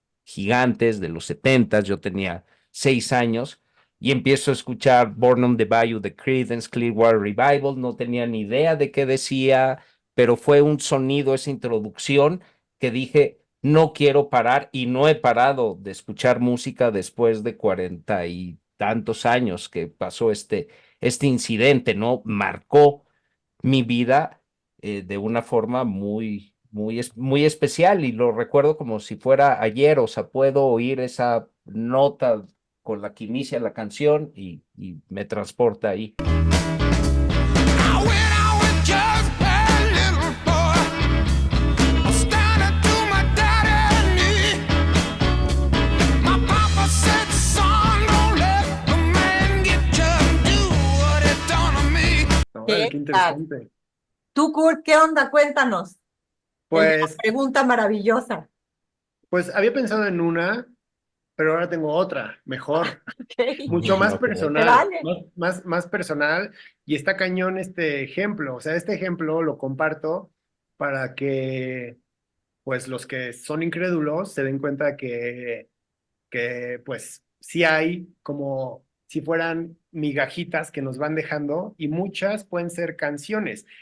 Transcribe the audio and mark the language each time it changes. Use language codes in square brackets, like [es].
[es] gigantes de los 70, yo tenía 6 años, y empiezo a escuchar Born on the Bayou de Creedence Clearwater Revival, no tenía ni idea de qué decía, pero fue un sonido, esa introducción, que dije, no quiero parar y no he parado de escuchar música después de 40 y tantos años que pasó este incidente, ¿no? Marcó mi vida de una forma muy especial y lo recuerdo como si fuera ayer, o sea, puedo oír esa nota con la que inicia la canción y me transporta ahí. [en] Now when I was just a little boy, I standing to my daddy's knee. My papa said, son, don't let a man get you and do what he done to me. [es] Órale, qué interesante. Tú, Kurt, ¿qué onda? Cuéntanos. Pues, La pregunta maravillosa. pues había pensado en una, pero ahora tengo otra, mejor. Ok. Mucho más Ok. personal, Vale. más personal, y está cañón este ejemplo. O sea, este ejemplo lo comparto para que, pues, los que son incrédulos se den cuenta que pues, sí hay como si fueran migajitas que nos van dejando, y muchas pueden ser canciones.